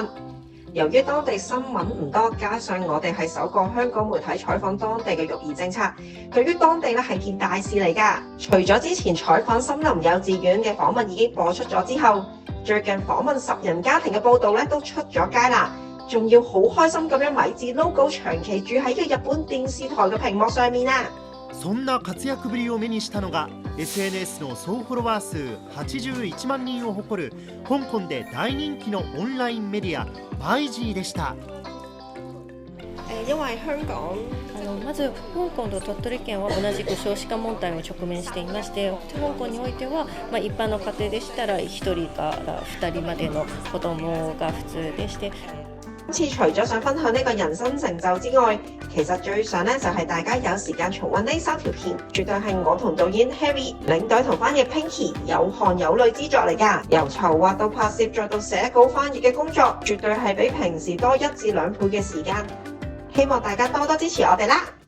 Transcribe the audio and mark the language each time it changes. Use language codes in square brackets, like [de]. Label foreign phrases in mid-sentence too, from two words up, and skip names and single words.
[yue] 由於當地新聞唔多，加上我哋係首個香港媒體採訪當地嘅育兒政策，對於當地咧係件大事嚟㗎。除咗之前採訪森林幼稚園嘅訪問已經播出咗之後，最近訪問10人家庭嘅報導咧都出咗街啦，仲要好開心咁樣米字 logo 長期住喺嘅日本電視台嘅屏幕上面啊！ [ja] そんな活躍ぶりを目にしたのが SNS の総フォロワー数81万人を誇る香港で大人気のオンラインメディアマイジーでした。 [yue] 因為香港 [ja] まず香港と鳥取県は同じく少子化問題を直面していまして、香港においては、一般の家庭でしたら1人から2人までの子供が普通でして。 [yue] 今次除咗想分享呢個人生成就之外，其實最想咧就係大家有時間重溫呢3條片，絕對係我同導演 Harry、領隊同翻譯 Pinky 有汗有淚之作嚟㗎。由籌劃到拍攝再到寫稿翻譯嘅工作，絕對係比平時多1至2倍嘅時間。希望大家多多支持我哋啦！